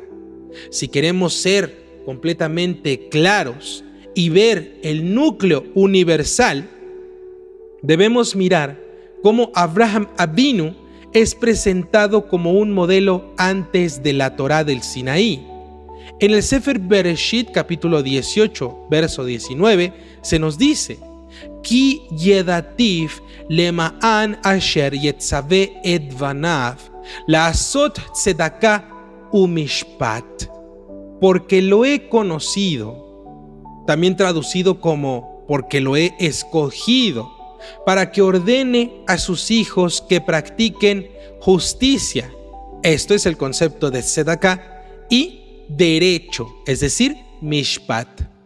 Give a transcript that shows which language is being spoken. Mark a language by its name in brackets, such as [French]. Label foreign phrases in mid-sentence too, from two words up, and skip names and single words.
[Spanish] Si queremos ser completamente claros y ver el núcleo universal, debemos mirar cómo Abraham Avinu es presentado como un modelo antes de la Torá del Sinaí. En el Sefer Bereshit, capítulo 18, verso 19, se nos dice: [Hebrew] כי ידעתיו למען אשר יצוה את בניו לעשות צדקה ומשפט. [Spanish] Porque lo he conocido, también traducido como porque lo he escogido, para que ordene a sus hijos que practiquen justicia. Esto es el concepto de tzedakah y derecho, es decir, mishpat.